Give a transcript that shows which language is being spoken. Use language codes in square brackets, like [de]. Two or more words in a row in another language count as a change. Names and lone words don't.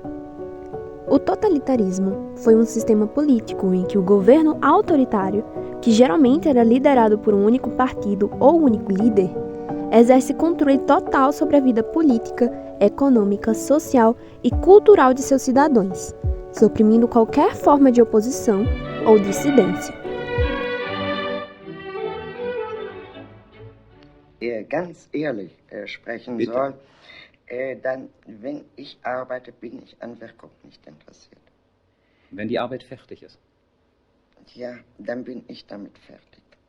[pt] O totalitarismo foi um sistema político em que o governo autoritário, que geralmente era liderado por um único partido ou único líder, exerce controle total sobre a vida política, econômica, social e cultural de seus cidadãos, suprimindo qualquer forma de oposição ou dissidência. [de] Ganz ehrlich sprechen Bitte. soll, dann, wenn ich arbeite, bin ich an Wirkung nicht interessiert. Wenn die Arbeit fertig ist. Ja, dann bin ich damit fertig.